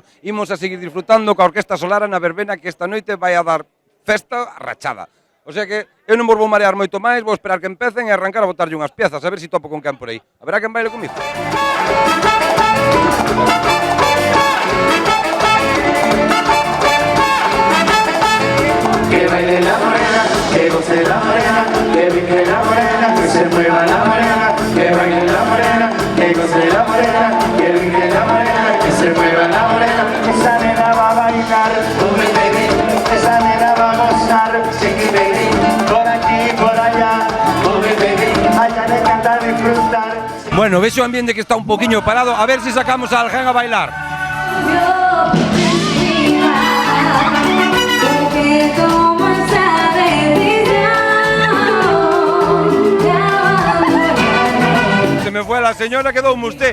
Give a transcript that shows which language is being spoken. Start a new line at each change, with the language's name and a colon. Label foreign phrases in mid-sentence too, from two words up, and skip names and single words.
Galician: Imos a seguir disfrutando coa Orquesta Solara na verbena que esta noite vai a dar festa rachada.
Spanish: O sea
Galician: que eu non vos vou marear moito máis, vou esperar que empecen e arrancar a botarlle unhas piezas, a ver se topo con quen por aí. Haberá quen baile comigo.
Spanish: Que baile la morena, que goce la morena, que brinque la morena, que se mueva la morena, que baile la morena, que goce la morena, que brinque la morena, que se mueva la morena. Esa nena va a bailar,
English: come baby,
Spanish: esa nena va a gozar, chiqui baby, por aquí, por allá,
English: come baby,
Spanish: allá le encanta disfrutar.
Galician: Bueno, vexo o ambiente que está un poquinho parado, a ver se sacamos a alguén a bailar.
Spanish: Se me fue la señora, quedoume usted.